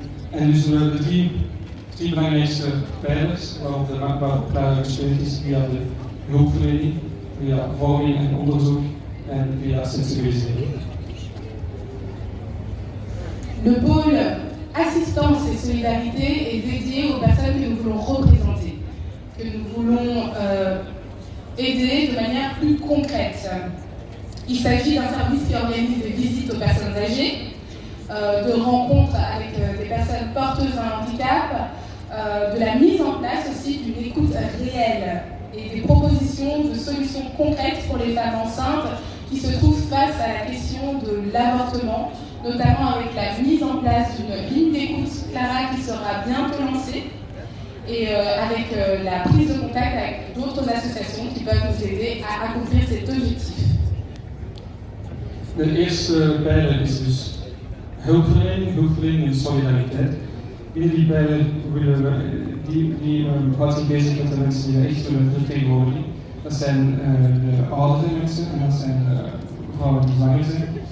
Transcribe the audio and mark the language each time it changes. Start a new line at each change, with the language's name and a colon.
Dutch: En dus de drie belangrijkste pijlers waarop Clara gesteund is via de hulpverlening, via vorming en onderzoek en via sensibilisering.
French: Le pôle assistance et solidarité est dédié aux personnes que nous voulons représenter, que nous voulons aider de manière plus concrète. Il s'agit d'un service qui organise des visites aux personnes âgées, de rencontres avec des personnes porteuses d'un handicap, de la mise en place aussi d'une écoute réelle et des propositions de solutions concrètes pour les femmes enceintes qui se trouvent face à la question de l'avortement, notamment avec la mise en place d'une ligne d'écoute Clara qui sera bientôt lancée et avec la prise de contact avec d'autres associations qui peuvent nous aider à accomplir cet objectif.
Dutch: De eerste pijler is dus hulpverlening en solidariteit. Binnen die pijler houdt zich bezig met de mensen die we echt willen vertegenwoordigen. Dat zijn de oudere mensen en dat zijn vrouwen die zwanger zijn.